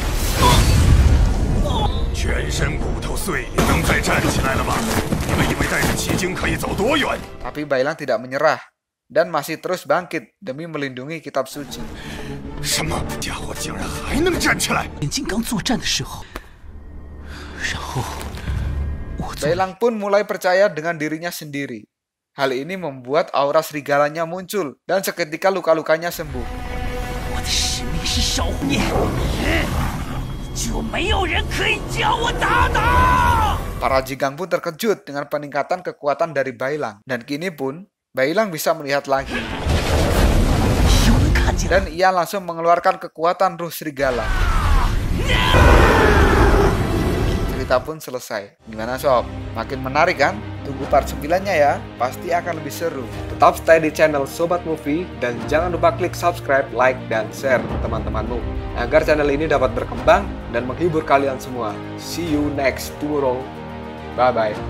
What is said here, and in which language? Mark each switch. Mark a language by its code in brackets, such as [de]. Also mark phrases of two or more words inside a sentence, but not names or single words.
[id] Tapi Bailang tidak menyerah dan masih terus bangkit demi melindungi kitab suci. Bailang pun mulai percaya dengan dirinya sendiri Hal ini membuat aura serigalanya muncul dan seketika luka-lukanya sembuh. [zh] 我的使命是守护你，就没有人可以将我打倒。 [id] Para Jinggang pun terkejut dengan peningkatan kekuatan dari Bailang. Dan kini pun, Bailang bisa melihat lagi. [zh] 有人看见了， [id] Dan ia langsung mengeluarkan kekuatan ruh serigala. Cerita pun selesai. Gimana sob? Makin menarik kan? Tunggu part 9-nya ya, pasti akan lebih seru. Tetap stay di channel Sobat Movie dan jangan lupa klik [en] subscribe, like, [id] dan share ke teman-temanmu agar channel ini dapat berkembang dan menghibur kalian semua. [en] See you next tomorrow. Bye-bye.